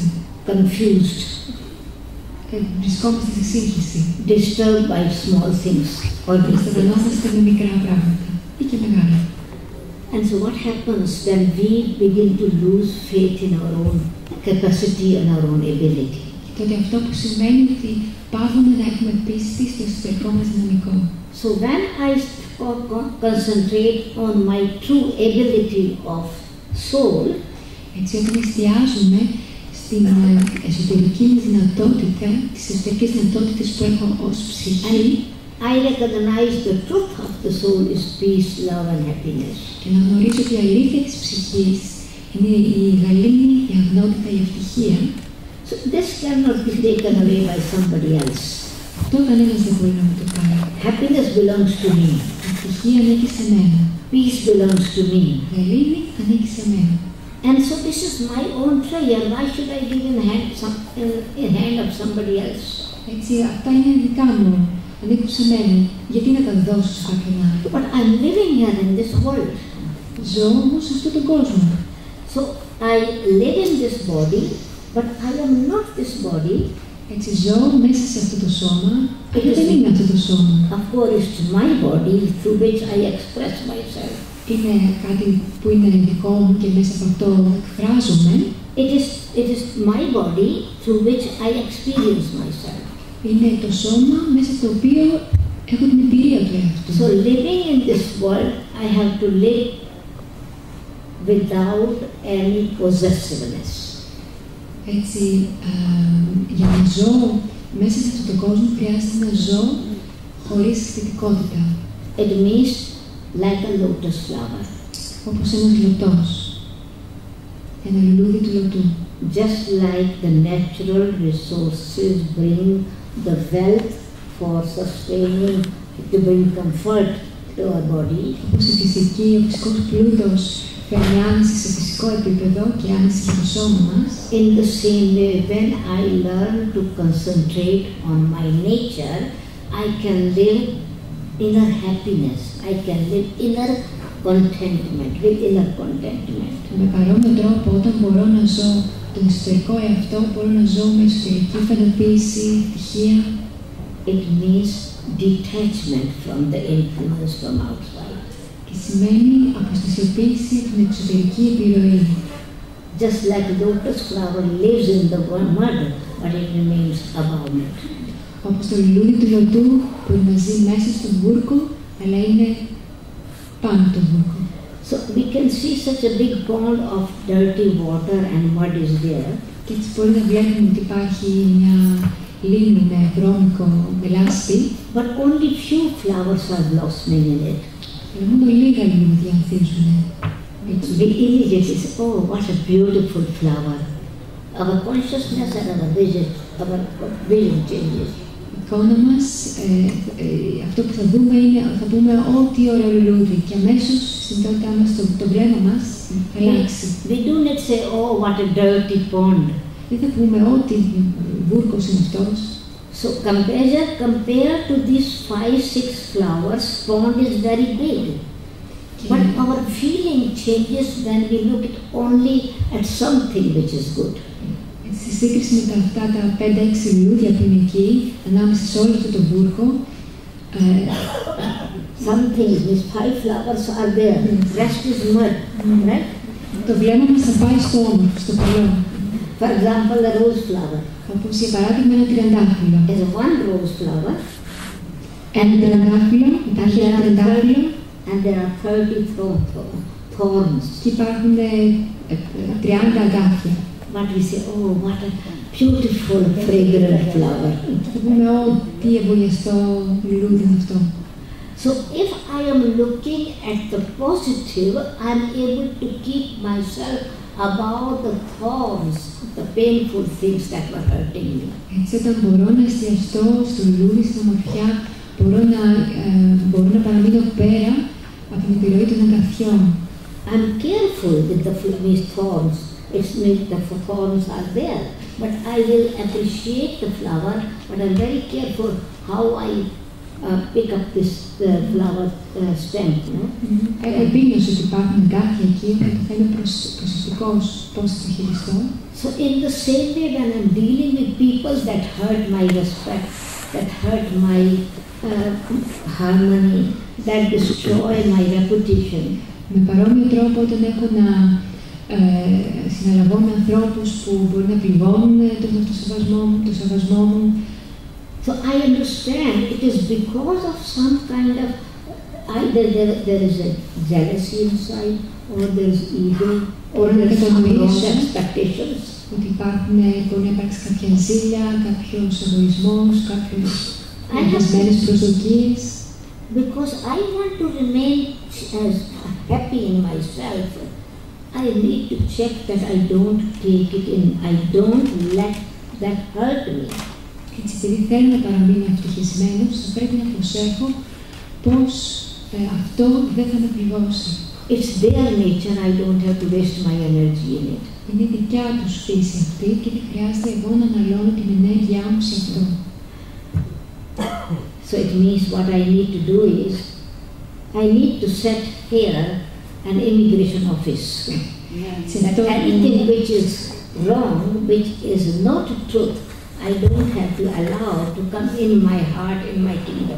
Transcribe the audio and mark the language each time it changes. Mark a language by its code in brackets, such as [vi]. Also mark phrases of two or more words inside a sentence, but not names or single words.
[en] Confused. [el] Βρισκόμαστε σε σύγχυση. [en] Disturbed by small things. [el] Αισθανόμαστε με μικρά πράγματα ή και μεγάλα. [en] And so what happens when we begin to lose faith in our own capacity and our own ability? [el] Τότε αυτό που σημαίνει ότι πάβουμε να έχουμε πίστη στο εσωτερικό μας δυναμικό. [en] So when I concentrate on my true ability of soul, [el] έτσι όταν εστιάζουμε στην εσωτερική δυνατότητα, τις εσωτερικές δυνατότητες που έχω ως ψυχή, [en] I recognize the truth of the soul is peace, love and happiness. [el] Και να γνωρίζω ότι η αλήθεια της ψυχής είναι η γαλήνη, η αγνότητα, η ευτυχία. [en] So this cannot be taken away by somebody else. [el] Αυτό κανένας δεν μπορεί να μου το κάνει. [en] Happiness belongs to me. [el] Η ευτυχία ανήκει σε μένα. [en] Peace belongs to me. [el] Η γαλήνη ανήκει σε μένα. [en] And so this is my own treasure. Why should I give in hand of somebody else? [el] Έτσι, αυτά είναι δικά μου. Ανήκουν σε μένα. Γιατί να τα δώσω σε κάποιον άλλο? [en] But I'm living here in this world. [el] Ζω όμως σε αυτόν τον κόσμο. [en] So I live in this body, but I am not this body. [el] Έτσι ζω μέσα σε αυτό το σώμα, αλλά δεν είναι αυτό το σώμα. [en] Of course, it's my body through which I express myself. [el] Είναι κάτι που είναι δικό μου και μέσα από αυτό εκφράζομαι. [en] It is my body through which I experience myself. [el] Είναι το σώμα μέσα στο οποίο έχω την εμπειρία του εαυτού. [en] So living in this world, I have to live without any possessiveness. [el] Έτσι, για να ζω μέσα σε αυτόν τον κόσμο χρειάζεται να ζω χωρίς αισθητικότητα. [en] It means like a lotus flower. [el] Όπως ένας λωτός, ένα λουλούδι του λωτού. [en] Just like the natural resources bring the wealth for sustaining, to bring comfort to our body. [el] Όπως η φυσική, ο φυσικός πλούτος φέρνει άνεση σε φυσικό επίπεδο και άνεση στο σώμα μας. [en] In the same way, when I learn to concentrate on my nature, I can live inner happiness. I can live inner contentment, with inner contentment. [el] Με παρόμοιο τρόπο, όταν μπορώ να ζω τον εσωτερικό εαυτό, μπορώ να ζω με εσωτερική ικανοποίηση, ευτυχία. [en] It means detachment from the influence from outside. [el] Και σημαίνει αποστασιοποίηση από την εξωτερική επιρροή. [en] Just like lotus flower lives in the mud, but it remains above it. [el] Όπως το λουλούδι του λωτού που να ζει μέσα στον βούρκο, αλλά είναι πάνω από τον βούρκο. [en] So we can see such a big pond of dirty water and mud is there. [el] Και έτσι μπορεί να βλέπουμε ότι υπάρχει μια λίμνη με βρώμικο μελάσπη. [en] But only few flowers are blossoming in it. [el] Αλλά μόνο λίγα λουλούδια ανθίζουν εκεί. [en] We immediately say, oh, what a beautiful flower. Our consciousness and our vision changes. [el] Η εικόνα μας, αυτό που θα δούμε είναι, θα πούμε ό,τι ωραίο λουλούδι και αμέσως στην ταυτότητά μας, το βλέμμα μας θα αλλάξει. [en] We do not say, oh, what a dirty pond. [el] Δεν θα πούμε ό,τι βούρκος είναι αυτός. [en] So compared to these 5-6 flowers, pond is very big. But our feeling changes when we look only at something which is good. [el] Στη σύγκριση με αυτά τα 5-6 λουλούδια που είναι εκεί, ανάμεσα σε όλο αυτό το βούρκο, [en] something, these 5 flowers are there, rest is mud, right? [el] Το βλέμμα μας θα πάει στο όμορφο, στο καλό. [en] For example, a rose flower. [el] Όπως για παράδειγμα ένα τριαντάφυλλο. [en] There's one rose flower. [el] Ένα τριαντάφυλλο, υπάρχει ένα τριαντάφυλλο. [en] And there are 30 thorns. [el] Και υπάρχουν 30 αγκάθια. [en] But we say, oh, what a beautiful, fragrant flower. [el] Θα πούμε, τι ευωδιαστό λουλούδι είναι αυτό. [en] So if I am looking at the positive, I am able to keep myself about the thorns, the painful things that were hurting me. [el] Έτσι, όταν μπορώ να εστιαστώ στο λουλούδι, στην ομορφιά, μπορώ να παραμείνω πέρα από την επιρροή των αγκαθιών. [en] I'm careful with these thorns. It's not the thorns are there, but I will appreciate the flower. But I'm very careful how I pick up this flower stem. [el] Έχω επίγνωση ότι υπάρχουν αγκάθια εκεί, οπότε θα είμαι προσεκτικός πώς θα το χειριστώ. [en] So in the same way, when I'm dealing with people that hurt my respect, that hurt my harmony, that destroy my reputation. [el] Με παρόμοιο τρόπο, όταν έχω να συναλλαγώ με ανθρώπους που μπορεί να πληγώνουν το σεβασμό μου. [en] So I understand it is because of some kind of either there is a jealousy inside, or there is ego, or there is some wrong expectations. [el] Ότι μπορεί να υπάρξει κάποια ζήλια, κάποιος εγωισμός, κάποιες λανθασμένες προσδοκίες. [en] Because I want to remain as happy in myself, I need to check that I don't take it in, I don't let that hurt me. [el] Έτσι, επειδή θέλω να παραμείνω ευτυχισμένος, θα πρέπει να προσέχω πώς αυτό δεν θα με πληγώσει. [en] It's their nature, I don't have to waste my energy in it. [el] Είναι δικιά τους φύση αυτή και δεν χρειάζεται εγώ να αναλώνω την ενέργειά μου σε αυτό. [en] So it means what I need to do is, I need to set here an immigration office. That anything which is wrong, which is not truth, I don't have to allow to come in my heart, in my kingdom.